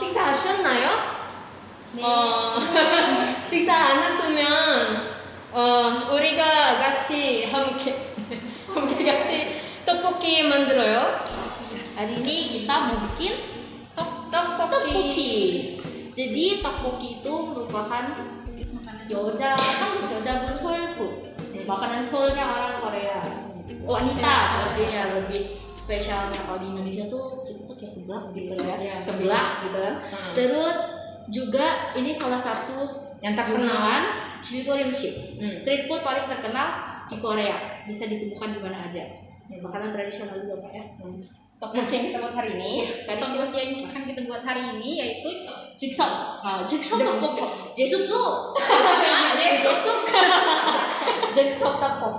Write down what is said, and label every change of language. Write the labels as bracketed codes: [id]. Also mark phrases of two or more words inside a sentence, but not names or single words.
[ko] 식사하셨나요? 네. 식사 안 했으면 우리가 같이 함께 같이 떡볶이 만들어요. [id] Hari ini kita mau bikin 떡볶이. Jadi 떡볶이 itu merupakan [ko] 한국 여자분 [id] soul-food. Makanan soulnya orang Korea. Wanita pastinya lebih spesialnya. Kalau di Indonesia tuh kita tuh kayak seblak gitu ya. Seblak gitu kan. Terus juga ini salah satu yang terkenal [en] Korean street food [id] paling terkenal di Korea. Bisa ditemukan di mana aja. Makanan tradisional juga Pak ya. 떡볶이 yang kita buat hari ini. 떡볶이 yang akan kita buat hari ini yaitu jigsaw. Jigsaw 떡볶이. jesuk tuh. Jigsaw 떡볶이.